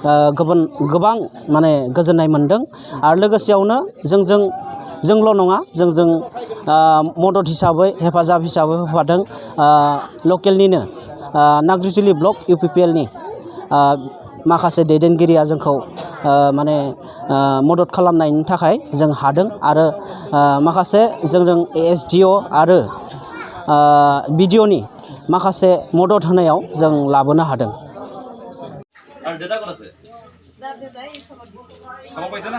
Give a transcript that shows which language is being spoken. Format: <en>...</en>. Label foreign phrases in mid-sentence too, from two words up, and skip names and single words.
<brx>गोबां माने गोजोननाय मोनदों आरो लोगोसेयावनो जोंल' नङा जोंजों मदद हिसाबै हेफाजाब हिसाबै होफादों लकेलनिनो नाग्रिजुलि ब्लक UPPLनि माखासे दैदेनगिरिया जोंखौ माने मदद खालामनायनि थाखाय जों हादों आरो माखासे जोंजों SDO आरो BDOनि माखासे मदद होनायाव जों लाबोनो हादों।</brx> <as>আৰু দেউতা ক'ত আছে? খাব পাইছে না?</as>